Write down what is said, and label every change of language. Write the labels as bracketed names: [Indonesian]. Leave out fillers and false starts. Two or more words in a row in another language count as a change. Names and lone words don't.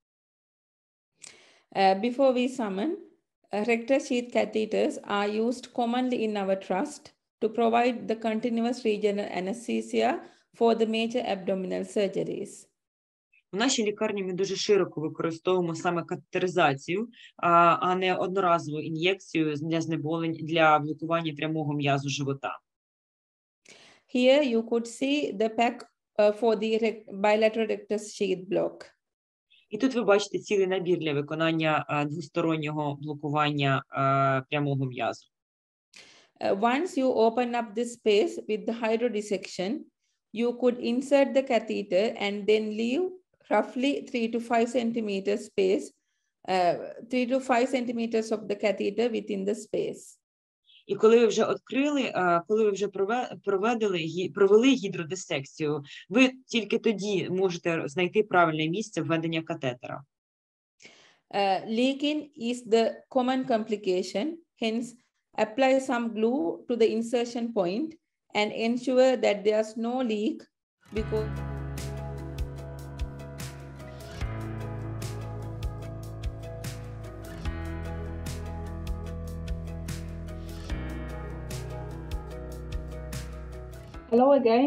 [English] Before we summon, rectal sheath catheters are used commonly in our trust to provide the continuous regional anesthesia for the major abdominal surgeries. [Ukrainian] У нашій лікарні ми дуже широко використовуємо саме катетеризацію, а не одноразову ін'єкцію для знеболень для блокування прямого м'язу живота. [English] Here you could see the pack for the bilateral rectus sheath block. [Ukrainian] І тут ви бачите цілий набір для виконання двостороннього блокування прямого м'язу. [English] Once you open up this space with the hydrodissection, you could insert the catheter and then leave roughly 3 to 5 centimeter space, 3 to 5 centimeters of the catheter within the space. [Ukrainian] І коли ви вже відкрили, коли ви вже провели гідродисекцію, ви тільки тоді можете знайти правильне місце введення катетера. [English] Leaking is the common complication, hence apply some glue to the insertion point and ensure that there's no leak because Hello again.